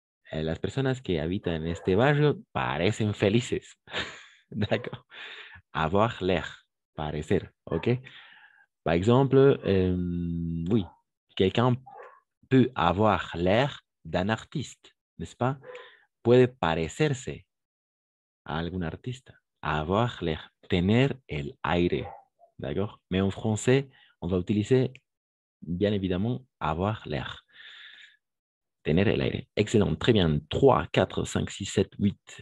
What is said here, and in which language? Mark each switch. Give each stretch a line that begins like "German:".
Spanish: Las personas que habitan en este barrio parecen felices.
French: D'accord? Avoir l'air.
Spanish: Parecer.
French: ¿Ok? Par exemple, oui, quelqu'un peut avoir l'air d'un artiste, n'est-ce pas?
Spanish: Puede parecerse a algún artista.
French: Avoir l'air,
Spanish: tener el aire,
French: d'accord? Mais en français, on va utiliser, bien évidemment, avoir l'air.
Spanish: Tener el aire.
French: Excellent, très bien. 3, 4, 5, 6, 7, 8.